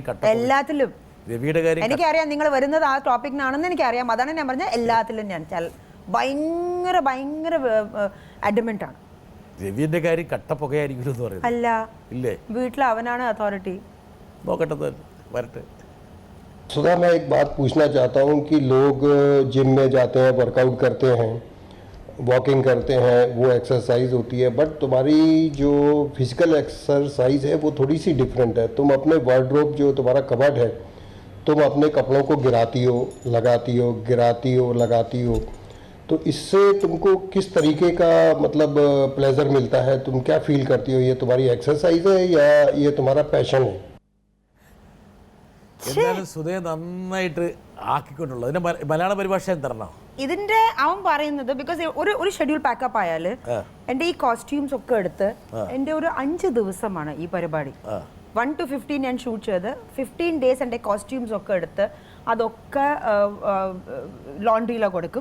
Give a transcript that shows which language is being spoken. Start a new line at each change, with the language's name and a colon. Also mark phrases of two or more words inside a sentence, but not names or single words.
Malayalam: എല്ലാത്തിലും രവിയുടെ കാര്യം എനിക്കറിയാം. നിങ്ങൾ വരുന്നത് ആ ടോപ്പിക്കിനാണെന്ന് എനിക്കറിയാം. അതാണ് ഞാൻ പറഞ്ഞത്. എല്ലാത്തിലും ഞാൻ ഭയങ്കര ഭയങ്കര അഡ്മെന്റ് ആണ്. രവിയുടെ കാര്യം കട്ടപ്പുകയായിരിക്കും എന്ന് പറയുന്നത്. അല്ല, ഇല്ലേ? വീട്ടിൽ അവനാണ് അതോറിറ്റി. നോക്കട്ടെ, വരട്ടെ.
Hindi: सुधा, मैं एक बात पूछना चाहता हूँ कि लोग जिम में जाते हैं, वर्कआउट करते हैं, वॉकिंग करते हैं, वो एक्सरसाइज होती है, बट तुम्हारी जो
English: physical exercise
Hindi: है वो थोड़ी सी डिफरेंट है. तुम अपने वार्डरोब जो तुम्हारा कबर्ड है, तुम अपने कपड़ों को गिराती हो, लगाती हो, गिराती हो, लगाती हो. तो इससे तुमको किस तरीके का मतलब प्लेजर मिलता है? तुम क्या फील करती हो? ये तुम्हारी एक्सरसाइज है या ये तुम्हारा पैशन है?
Malayalam: എന്തായാലും സുധയെ നന്നായിട്ട് ആക്കിക്കൊണ്ടുള്ളത്. ഇതിന്റെ മലയാള പരിഭാഷ എന്തരണോ ഇതിന്റെ? അവൻ പറയുന്നത് ബിക്കോസ് ഒരു
English: schedule packup
Malayalam: ആയാല് എന്റെ ഈ കോസ്റ്റ്യൂംസ് ഒക്കെ എടുത്ത് എന്റെ ഒരു 5 ദിവസമാണ് ഈ പരിപാടി. 1 to 15 ഞാൻ ഷൂട്ട് ചെയ്ത് 15 days എൻ്റെ കോസ്റ്റ്യൂംസ് ഒക്കെ എടുത്ത് അതൊക്കെ ലോണ്ട്രിയിലാണ് കൊടുക്കും.